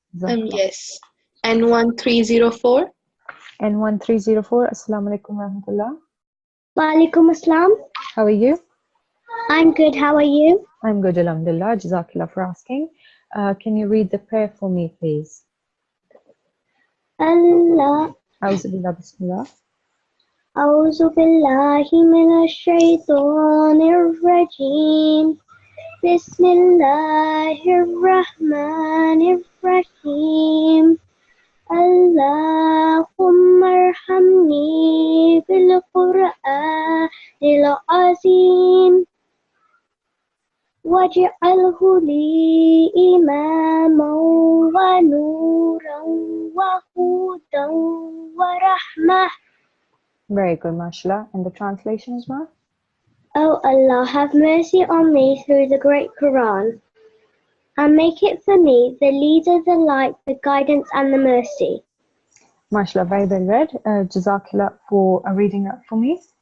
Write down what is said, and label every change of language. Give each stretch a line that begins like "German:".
English: Yes. N1304. N1304. Assalamu alaikum warahmatullah. Wa alaikum assalam. How are you? I'm good. How are you? I'm good, alhamdulillah. Jazakallah for asking. Can you read the prayer for me, please? Allah.
Arabic: A'udhu billah, bismillah. أعوذ بالله من الشيطان الرجيم بسم الله الرحمن الرحيم اللهم ارحمني بالقرآن العظيم واجعله لي إماما ونورا وهدى ورحمة.
English: Very good, mashallah. And the translation as well? O Allah, have mercy on me through the great Quran, and make it for me the leader, the light, the guidance, and the mercy. MashaAllah, very well read. Jazakallah for reading that for me.